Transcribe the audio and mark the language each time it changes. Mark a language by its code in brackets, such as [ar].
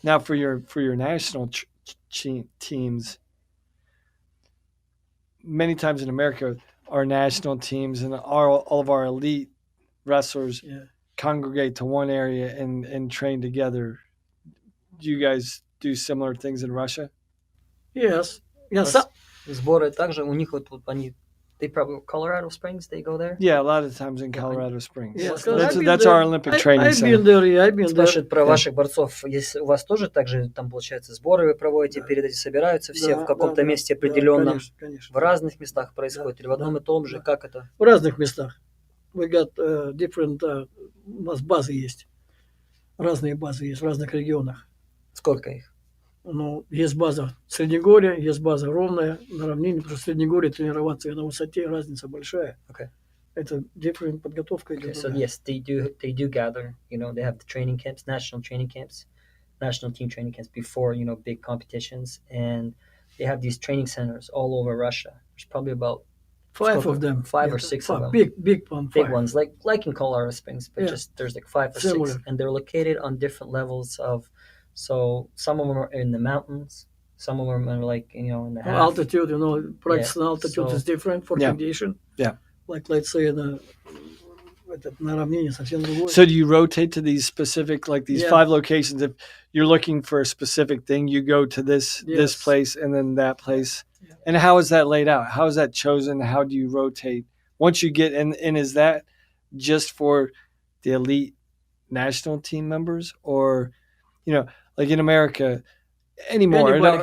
[en] Now for your national teams, many times in America, our national teams and all of our elite wrestlers yeah. congregate to one area and train together. Do you guys do similar things in Russia? Yes. Yeah. [ru] Сборы также у них вот они [en] They probably Colorado Springs. They go there. Yeah, a lot of times in Colorado Springs. Yeah, That's our Olympic training I've center. been there, yeah, I've been there. [ru] Спрашивают про ваших борцов. Если у вас тоже так же там, получается, сборы вы проводите, перед этим собираются все в каком-то месте определенном, конечно. в разных местах происходит, или в одном и том же, как это? В разных местах. [en] We got different, [ru] у нас базы есть. Разные базы есть в разных регионах. Сколько их? Ну, есть база Среднегорья, есть база ровная на равнине, потому что в Среднегорье тренироваться и на высоте разница большая. [en] Okay. [ru] Это [en] different [ru] подготовка. [en] Okay, so yes, they do gather. You know, they have the training camps, national training camps, national team training camps before, you know, big competitions, and they have these training centers all over Russia. There's probably about five of them, or six of them. Big ones, like in Colorado Springs, but just there's like 5 or Similar. 6, and they're located on different levels of. So some of them are in the mountains, some of them are like, you know, in the altitude. You know, practice in altitude is different for condition. Yeah. Like let's say [ru] на равнине совсем другое. [en] So do you rotate to these specific, like these 5 locations? If you're looking for a specific thing, you go to this place and then that place. Yeah. And how is that laid out? How is that chosen? How do you rotate once you get in? And is that just for the elite national team members, or, you know, like in America anymore?